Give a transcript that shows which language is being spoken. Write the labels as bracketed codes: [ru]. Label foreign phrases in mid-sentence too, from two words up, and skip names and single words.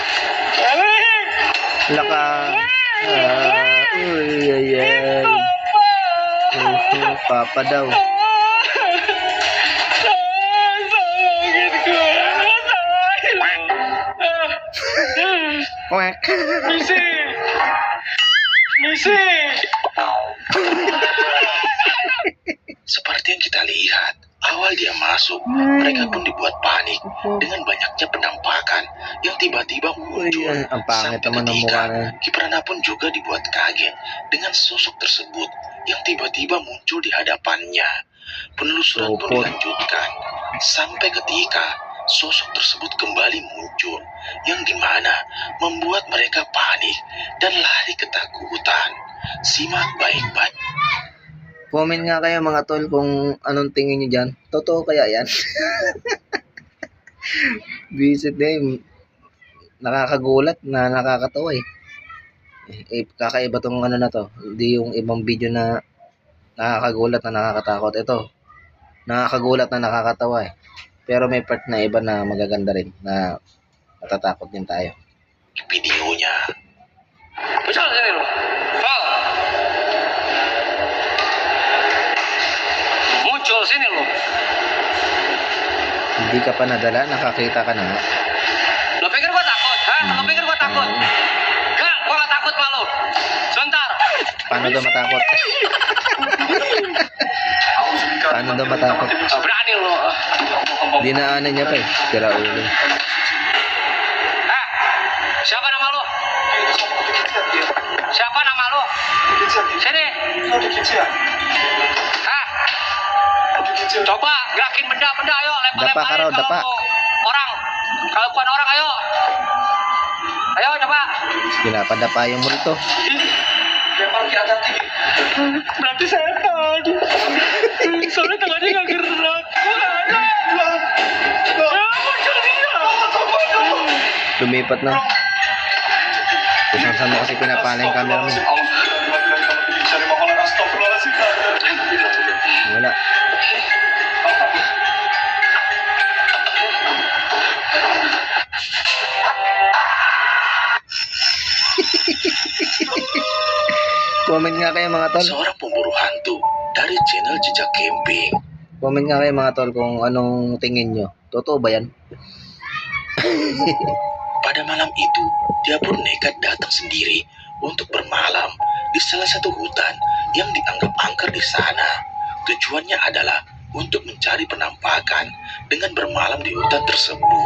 [tl] Laka. Uy, ay, ay. Papa daw. Kwek. [id] Misi, Misi. Seperti yang kita lihat, awal dia masuk, mereka pun dibuat panik dengan banyaknya penampakan yang tiba-tiba muncul. [tl] Uy, ang pangit naman ng mukha na. [id] Kiprana pun juga dibuat kaget dengan sosok tersebut yang tiba-tiba muncul di hadapannya. Penelusuran pun Sopot. dilanjutkan sampai ketika sosok tersebut kembali muncul yang dimana membuat mereka panik dan lari ketakutan. Simak baik-baik. [tl] Comment nga kayo mga tol kung anong tingin nyo dyan. Totoo kaya yan? Visit din. Nakakagulat na nakakatawa eh. Kakaiba tong ano na to. Hindi yung ibang video na nakakagulat na nakakatakot. Ito, nakakagulat na nakakatawa eh. Pero may part na iba na magaganda rin na matatakot din tayo. [id] Videonya. Muncul sini lo. Muncul sini lo. [tl] Hindi ka pa nadala, nakakita ka na. [id] Lo pikir gua takut? Hah? Lo pikir gua takut? Enggak, gua gak takut sama lo. Sebentar. [tl] Paano daw matakot? Paano daw matakot? [id] Berani lo. [tl] Dinaanan niya pa eh. Sira ulo. [id] Hah? Siapa nama lo? Siapa nama lo? Sini. Hah? Coba gerakin benda-benda ayo, [tl] Dapa, [id] lempar-lemparin Karo, kalau [tl] dapa. [id] orang. Kalau bukan orang ayo. Ayo coba. [tl] Pinapadapa yung multo. [id] Lempar ke atas tinggi. Berarti setan. Soalnya tangannya nggak gerak. [tl] Lumipat na. Kung saan mo kasi pinapala yung camera mo. Wala. Comment nga kayo mga tol. [id] Seorang pemburu hantu dari channel Jejak Camping. [tl] Comment nga kayo mga tol kung anong tingin nyo. Totoo ba yan? [id] Pada malam itu, dia pun nekat datang sendiri untuk bermalam di salah satu hutan yang dianggap angker di sana. Tujuannya adalah untuk mencari penampakan dengan bermalam di hutan tersebut.